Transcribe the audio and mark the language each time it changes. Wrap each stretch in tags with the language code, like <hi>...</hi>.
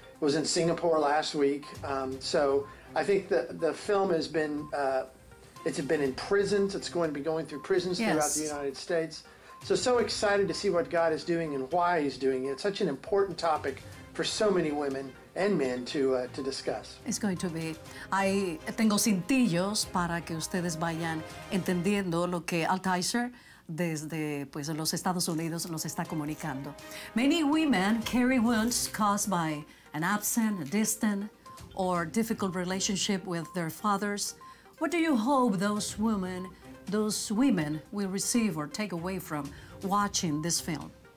<en>Was in Singapore last week, so I think the film has been it's been in prisons. It's going to be going through prisons throughout the United States. So excited to see what God is doing and why He's doing it. It's such an important topic for so many women and men to discuss. It's going to be.</en> <es>I tengo cintillos para que ustedes vayan entendiendo lo que Altizer desde pues los Estados Unidos nos está comunicando.</es> <en>Many women carry wounds caused by an absent, a distant, or difficult relationship with their fathers. What do you hope those women will receive or take away from watching this film?</en>